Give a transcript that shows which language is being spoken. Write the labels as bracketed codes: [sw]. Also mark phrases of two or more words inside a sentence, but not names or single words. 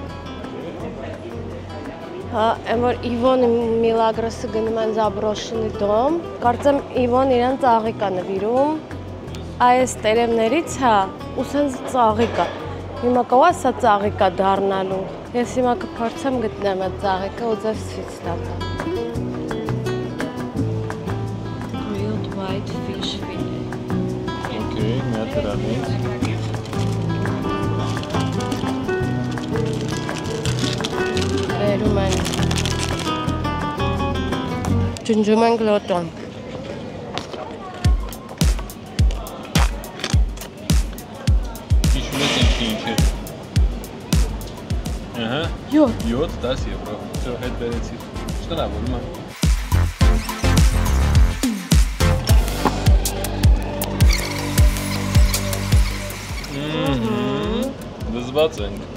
[hy] Հա, որ Իվոն Միլագրոսը գնում են Զաբրոշինի դոմ, կարծեմ Իվոն իրան ծաղիկ է նվիրում, այս տերևներից հա, ու սենց ծաղիկ է, հիմա կողա սա ծաղիկ է դառնալու, ես հիմա կփորձեմ գտնեմ այդ ծաղիկը ու ձեզ ցույց տամ։ [en] Grilled white fish fillet. [hy] Okay, մի հատ դրանից։ Բերում են, ջնջում ենք լոտոն։ Հիշում ես ինչ է։ Ահա։ 7-10 եվրո։ Всё, հետ բերեցի։ Շնորհավորում եմ։ Դզված ենք։